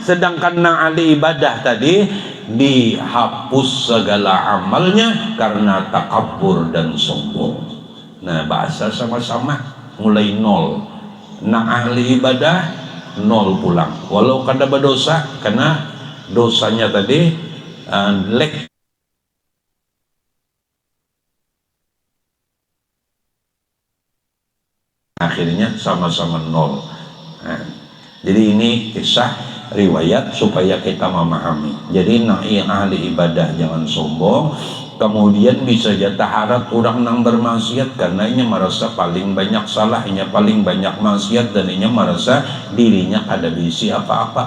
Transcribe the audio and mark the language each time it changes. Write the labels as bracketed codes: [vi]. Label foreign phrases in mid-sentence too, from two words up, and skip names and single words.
[id] Sedangkan nang ahli ibadah tadi dihapus segala amalnya karena takabur dan sombong. Nah, bahasa sama-sama mulai nol. Nang ahli ibadah nol pulang, walau kada berdosa, karena dosanya tadi lek. Akhirnya sama-sama nol. Nah, jadi ini kisah riwayat supaya kita memahami. Jadi ahli ibadah jangan sombong, kemudian bisa jatah harap orang nang bermaksiat karena ini merasa paling banyak salahnya, paling banyak maksiat, dan ini merasa dirinya ada bisi apa-apa.